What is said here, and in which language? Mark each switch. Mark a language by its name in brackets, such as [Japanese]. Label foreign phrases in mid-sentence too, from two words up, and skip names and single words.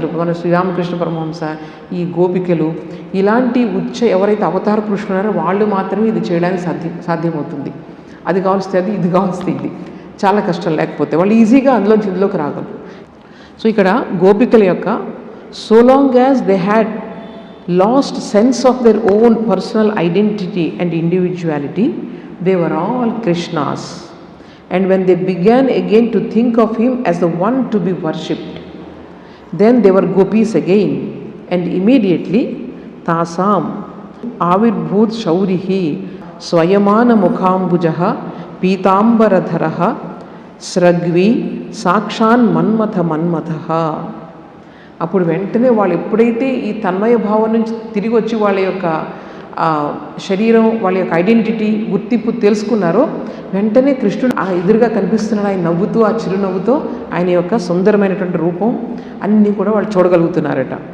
[Telugu] ఇప్పుడు మన శ్రీరామకృష్ణ పరమహంస, ఈ గోపికలు, ఇలాంటి ఎవరైతే అవతార పురుషులు ఉన్నారో వాళ్ళు మాత్రమే ఇది చేయడానికి సాధ్యమవుతుంది. అది కావాల్స్తే అది, ఇది కావాల్స్తే ఇది. చాలా కష్టం. లేకపోతే వాళ్ళు ఈజీగా అందులోంచి ఇందులోకి రాగలరు. [English] సో [Telugu] ఇక్కడ గోపికల యొక్క [English] సో long as they had lost sense of their own personal identity and individuality, they were all Krishnas. And when they began again to think of him as the one to be worshipped, then they were gopis again, and immediately [Sanskrit] tasam avirbhut shaurihi swayamana mukhambujaha pitambaradharaha sragvi sakshan manmatha. [Telugu] అప్పుడు వెంటనే వాళ్ళు ఎప్పుడైతే ఈ తన్మయ భావం నుంచి తిరిగి వచ్చి వాళ్ళ యొక్క శరీరం, వాళ్ళ యొక్క ఐడెంటిటీ, గుర్తింపు తెలుసుకున్నారో వెంటనే కృష్ణుడు ఎదురుగా కనిపిస్తున్నాడు. ఆయన నవ్వుతూ, ఆ చిరునవ్వుతో ఆయన యొక్క సుందరమైనటువంటి రూపం అన్నీ కూడా వాళ్ళు చూడగలుగుతున్నారట.